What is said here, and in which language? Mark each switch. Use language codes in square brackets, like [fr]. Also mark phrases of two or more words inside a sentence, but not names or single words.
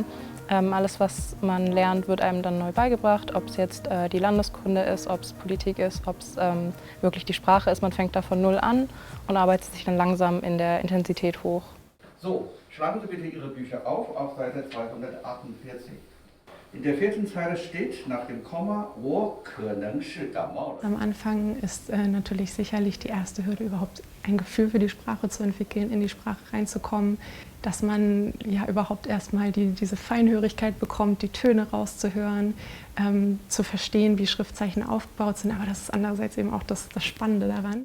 [de] Alles, was man lernt, wird einem dann neu beigebracht, ob es jetzt die Landeskunde ist, ob es Politik ist, ob es wirklich die Sprache ist. Man fängt da von null an und arbeitet sich dann langsam in der Intensität hoch. So, schlagen Sie bitte Ihre Bücher auf Seite 248. In der 4. Zeile steht nach dem Komma, [zh] 我可能是感冒了. [de] Am Anfang ist natürlich sicherlich die erste Hürde, überhaupt ein Gefühl für die Sprache zu entwickeln, in die Sprache reinzukommen, dass man ja überhaupt erstmal diese Feinhörigkeit bekommt, die Töne rauszuhören, zu verstehen, wie Schriftzeichen aufgebaut sind. Aber das ist andererseits eben auch das Spannende daran.